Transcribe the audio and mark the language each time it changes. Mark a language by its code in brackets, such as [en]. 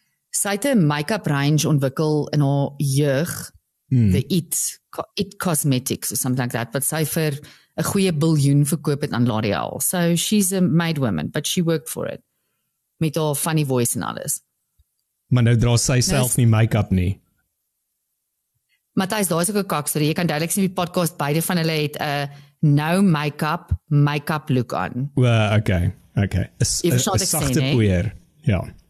[af] Sy het 'n make-up range ontwikkel in haar jeug, the It Cosmetics [en] or something like that, [af] wat sy vir 'n goeie biljoen verkoop het aan L'Oreal. [en] So she's a made woman, but she worked for it. [af] Met haar funny voice en alles. Maar nou dra sy self nie make-up nie. Matthys, daar is ook 'n kakstorie. Jy kan duidelik sien op die podcast, beide van hulle het 'n no make-up look aan. [en] Well, okay. [af] 'n sagte poeier. Ja.